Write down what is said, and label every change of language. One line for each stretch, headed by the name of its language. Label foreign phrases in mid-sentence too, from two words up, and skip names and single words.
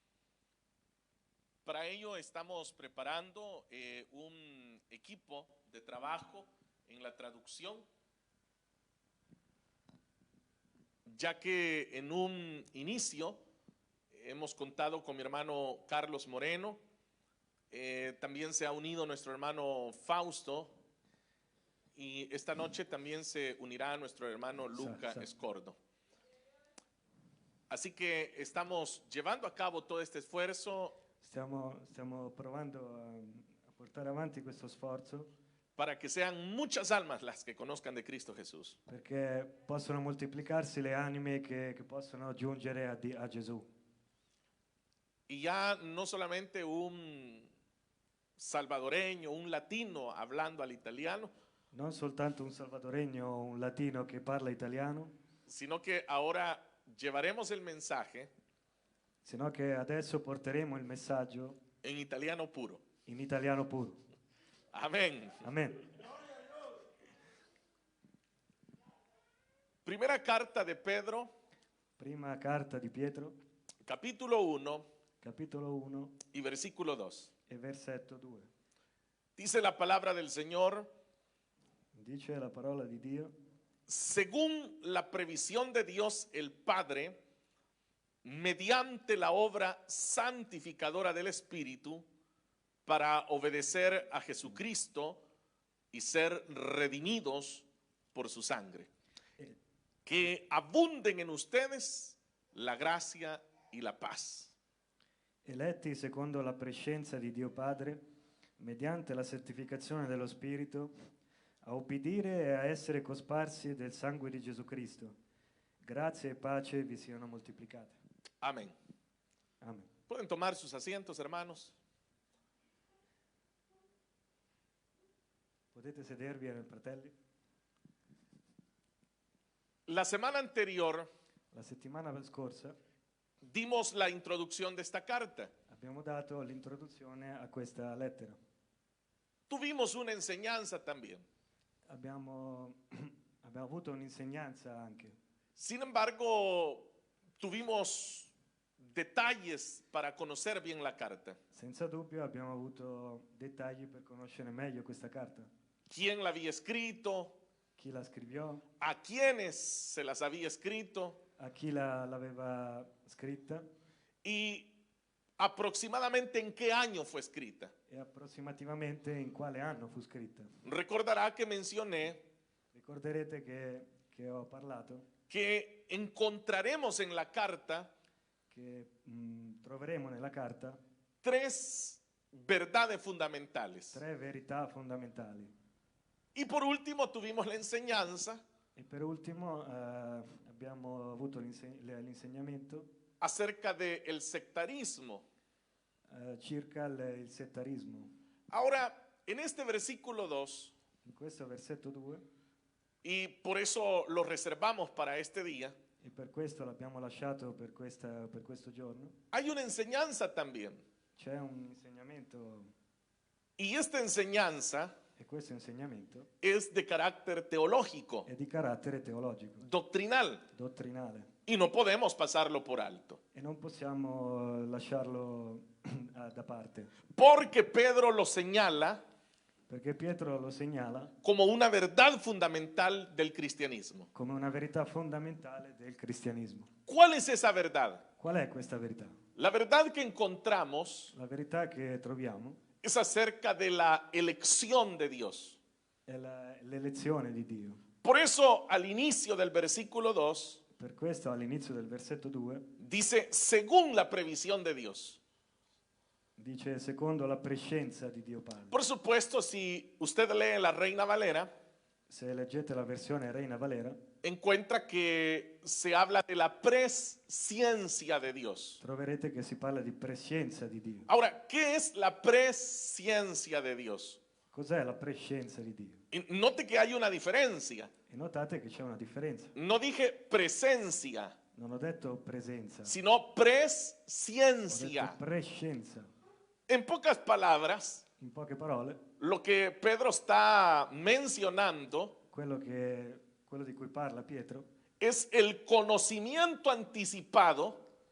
Spanish: Para ello estamos preparando un equipo de trabajo en la traducción, ya que en un inicio hemos contado con mi hermano Carlos Moreno. También se ha unido nuestro hermano Fausto y esta noche también se unirá nuestro hermano Luca Escordo. Así que estamos llevando a cabo todo este esfuerzo.
Italian: Stiamo provando a portare avanti questo sforzo
Spanish: para que sean muchas almas las que conozcan de Cristo Jesús.
Italian: perché possono moltiplicarsi le anime che possono giungere a Gesù.
Spanish: Y ya no solamente un salvadoreño, un latino hablando al italiano,
Italian: Non soltanto un salvadoregno o un latino che parla italiano,
Spanish: sino que ahora llevaremos el mensaje
Italian: sino che adesso porteremo il messaggio
Spanish: en italiano puro.
Italian: in italiano puro.
Spanish: Amén.
Italian: Amen.
Spanish: Primera carta de Pedro,
Italian: Prima carta di Pietro,
Spanish: capítulo 1
Italian: capitolo 1
Spanish: y versículo 2.
Italian: e versetto 2.
Spanish: Dice la palabra del Señor:
Italian: Dice la parola di Dio:
Spanish: según la previsión de Dios el Padre, mediante la obra santificadora del Espíritu, para obedecer a Jesucristo y ser redimidos por su sangre. Que abunden en ustedes la gracia y la paz.
Italian: eletti secondo la prescienza di Dio Padre, mediante la santificazione dello Spirito, a obbedire e a essere cosparsi del sangue di Gesù Cristo. Grazie e pace vi siano moltiplicate.
Spanish: Amén.
Italian: Amen.
Spanish: ¿Pueden tomar sus asientos, hermanos?
Italian: Potete sedervi, fratelli?
Spanish: La semana anterior
Italian: La settimana scorsa
Spanish: dimos la introducción de esta carta.
Italian: abbiamo dato l'introduzione a questa lettera.
Spanish: Tuvimos una enseñanza también.
Italian: Abbiamo avuto un'insegnanza anche.
Spanish: Sin embargo, tuvimos detalles para conocer bien la carta.
Italian: Senza dubbio abbiamo avuto dettagli per conoscere meglio questa carta.
Spanish: ¿Quién la había escrito?
Italian: Chi la scrivió,
Spanish: ¿A quiénes se las había escrito?
Italian: a chi l'aveva scritta
Spanish: Y aproximadamente en qué año fue escrita.
Italian: e approssimativamente in quale anno fu scritta.
Spanish: Recordará que mencioné
Italian: Ricorderete che ho parlato
Spanish: que encontraremos en la carta
Italian: che troveremo nella carta
Spanish: tres verdades fundamentales.
Italian: 3 verità fondamentali.
Spanish: Y por último tuvimos la enseñanza
Italian: E per ultimo abbiamo avuto l'insegnamento
Spanish: acerca del sectarismo.
Italian: circa il settarismo.
Spanish: Ahora, en este versículo 2,
Italian: In questo versetto 2,
Spanish: y por eso lo reservamos para este día,
Italian: e per questo l'abbiamo lasciato per questo giorno,
Spanish: hay una enseñanza también.
Italian: c'è un insegnamento,
Spanish: Y esta enseñanza
Italian: e questo insegnamento
Spanish: es de carácter teológico,
Italian: è di carattere teologico,
Spanish: doctrinal,
Italian: dottrinale,
Spanish: y no podemos pasarlo por alto.
Italian: e non possiamo lasciarlo da parte,
Spanish: Porque Pedro lo señala
Italian: perché Pietro lo segnala
Spanish: como una verdad fundamental del cristianismo.
Italian: come una verità fondamentale del cristianesimo.
Spanish: ¿Cuál es esa verdad?
Italian: Qual è questa verità?
Spanish: La verdad que encontramos
Italian: La verità che troviamo
Spanish: es acerca de la elección de Dios.
Italian: è l'elezione di Dio.
Spanish: Por eso, al inicio del versículo 2,
Italian: Per questo all'inizio del versetto 2
Spanish: dice, según la previsión de Dios.
Italian: dice secondo la prescienza di Dio Padre.
Spanish: Por supuesto, si usted lee la Reina Valera,
Italian: Se leggete la versione Reina Valera,
Spanish: encuentra que se habla de la presciencia de Dios.
Italian: troverete che si parla di prescienza di Dio.
Spanish: Ahora, ¿qué es la presciencia de Dios?
Italian: Cos'è la prescienza di Dio?
Spanish: Y note que hay una diferencia.
Italian: E notate che c'è una differenza.
Spanish: No dije presencia,
Italian: Non ho detto presenza,
Spanish: sino
Italian: ho detto
Spanish: presciencia.
Italian: prescienza.
Spanish: En pocas palabras,
Italian: In poche parole,
Spanish: lo que Pedro está mencionando
Italian: quello di cui parla Pietro
Spanish: es el conocimiento anticipado